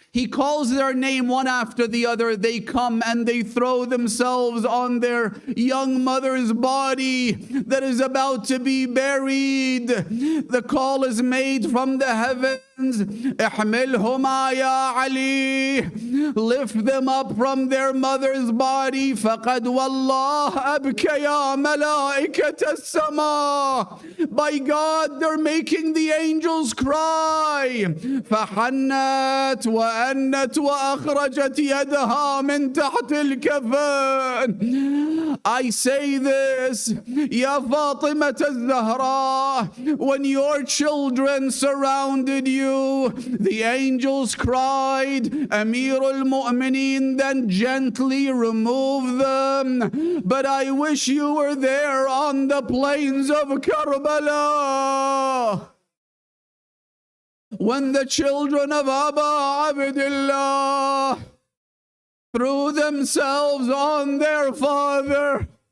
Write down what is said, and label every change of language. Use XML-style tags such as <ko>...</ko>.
<en>He calls their name one after the other. They come and they throw themselves on their young mother's body that is about to be buried. The call is made from the heavens.</en> <ar>احملهما يا علي.</ar> <en>Lift them up from their mother's body.</en> <ar>فقد والله أبكيا ملائكة السماء.</ar> <en>By God, they're making the angels cry.</en> <ar>فحنت وأنت وأخرجت يدها من تحت الكفن.</ar> <en>I say this, Ya Fatimah al-Zahra, when your children surrounded you, the angels cried. Amir al-Mu'mineen then gently removed them. But I wish you were there on the plains of Karbala, when the children of Aba Abdullah threw themselves on their father.</en>